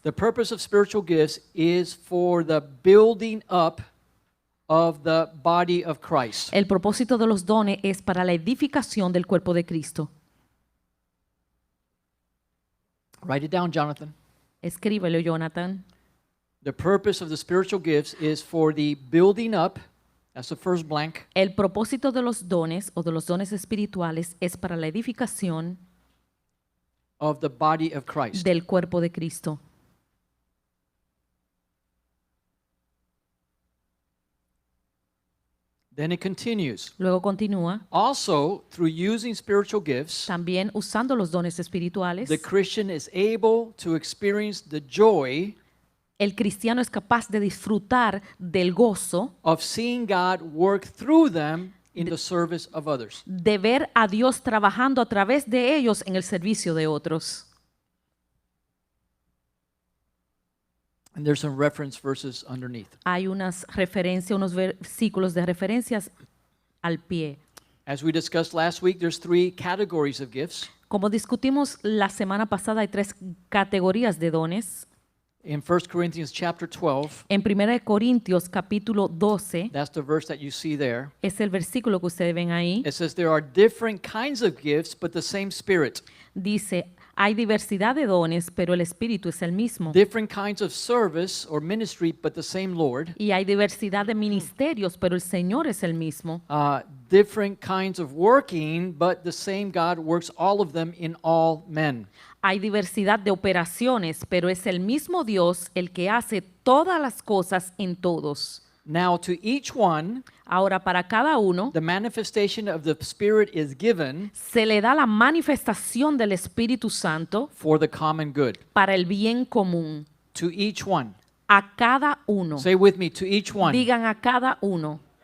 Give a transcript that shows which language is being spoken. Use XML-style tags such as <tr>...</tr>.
<en>The purpose of spiritual gifts is for the building up of the body of Christ.</en> <es>El propósito de los dones es para la edificación del cuerpo de Cristo.</es> <en>Write it down, Jonathan.</en> <es>Escríbelo, Jonathan.</es> <en>The purpose of the spiritual gifts is for the building up. That's the first blank.</en> <es>El propósito de los dones o de los dones espirituales es para la edificación</es> <en>Of the body of Christ.</en> <es>del cuerpo de Cristo.</es> <en>Then it continues.</en> <es>Luego continúa,</es> <en>Also, through using spiritual gifts,</en> <es>también usando los dones espirituales,</es> <en>the Christian is able to experience the joy</en> <es>el cristiano es capaz de disfrutar del gozo</es> <en>of seeing God work through them in the service of others.</en> <es>de ver a Dios trabajando a través de ellos en el servicio de otros.</es> <en>And there's some reference verses underneath.</en> <es>Hay unas referencias, unos versículos de referencias al pie.</es> <en>As we discussed last week, there's 3 categories of gifts.</en> <es>Como discutimos la semana pasada, hay 3 categorías de dones.</es> <en>In 1 Corinthians chapter 12,</en> <es>En 1 Corintios capítulo 12,</es> <en>that's the verse that you see there.</en> <es>es el versículo que ustedes ven ahí,</es> <en>It says there are different kinds of gifts, but the same Spirit.</en> <es>dice, hay diversidad de dones, pero el Espíritu es el mismo.</es> <en>Different kinds of service or ministry, but the same Lord.</en> <es>Y hay diversidad de ministerios, pero el Señor es el mismo.</es> <en>Different kinds of working, but the same God works all of them in all men.</en> <es>Hay diversidad de operaciones, pero es el mismo Dios el que hace todas las cosas en todos.</es> <en>Now, to each one,</en> <es>Ahora, para cada uno,</es> <en>the manifestation of the Spirit is given</en> <es>se le da la manifestación del Espíritu Santo</es> <en>for the common good.</en> <es>para el bien común.</es> <en>To each one.</en> <es>A cada uno.</es> <en>Say with me, to each one.</en> <es>Digan a cada uno.</es>